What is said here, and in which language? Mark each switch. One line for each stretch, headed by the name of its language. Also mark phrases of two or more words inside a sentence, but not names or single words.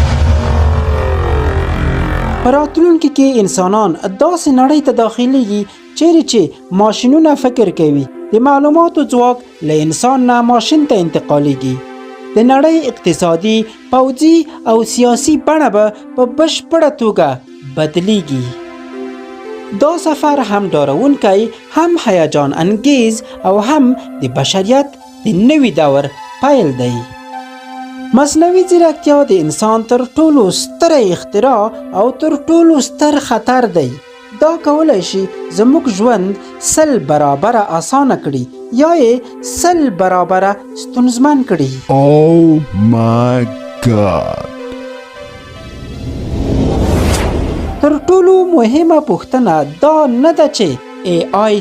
Pashto: په راتلونکي کې انسانان داسې نړۍ ته داخليږي چیرې چې ماشینونه فکر کوي، د معلوماتو ځواک له انسان نه ماشین ته انتقالیږي. د نړۍ اقتصادي، پوځي او سیاسي بڼه به په بشپړه توګه بدلیږي. دا سفر هم ډارونکی، هم هیجان انگیز او هم د بشریت د نوي دور پیل دی. مصنوعي ځیرکتیا د انسان تر ټولو ستره اختراع او تر ټولو ستر خطر دی. دا کولی شي زموږ ژوند 100 برابره اسانه کړي یا یې 100 برابره ستونزمن کړي.
English: Oh my God.
Pashto: تر ټولو مهمه پوښتنه دا نه ده چې AI